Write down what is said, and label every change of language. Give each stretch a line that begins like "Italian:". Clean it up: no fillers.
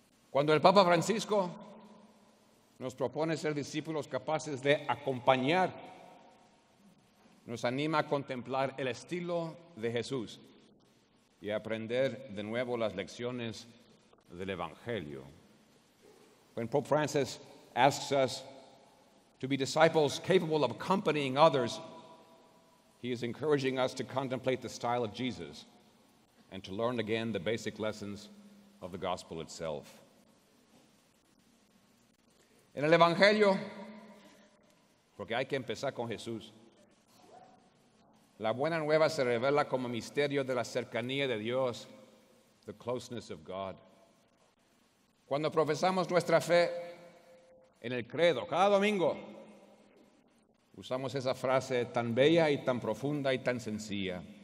Spanish: Cuando el Papa Francisco nos propone ser discípulos capaces de acompañar, nos anima a contemplar el estilo de Jesús y a aprender de nuevo las lecciones del Evangelio.
English: When Pope Francis asks us to be disciples capable of accompanying others, he is encouraging us to contemplate the style of Jesus and to learn again the basic lessons of the gospel itself.
Spanish: En el Evangelio, porque hay que empezar con Jesús, la buena nueva se revela como misterio de la cercanía de Dios,
English: the closeness of God.
Spanish: Cuando profesamos nuestra fe en el credo, cada domingo, usamos esa frase tan bella y tan profunda y tan sencilla.